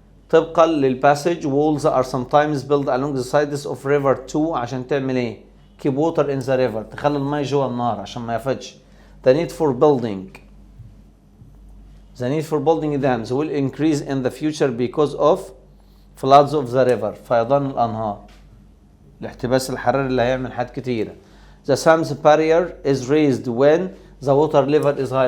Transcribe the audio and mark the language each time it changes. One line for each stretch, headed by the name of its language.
Arabic: طبقا للباسج
English: walls are sometimes built along the sides of river too.
Arabic: عشان تعمل ايه؟
English: keep water in the river.
Arabic: تخلي الماء جوا النهر عشان ما يفدش.
English: The need for building dams will increase in the future because of floods of the river.
Arabic: فيضان الأنهار. الاحتباس الحراري اللي هيعمل حاجات كتيرة.
English: The Thames barrier is raised when the water level is high.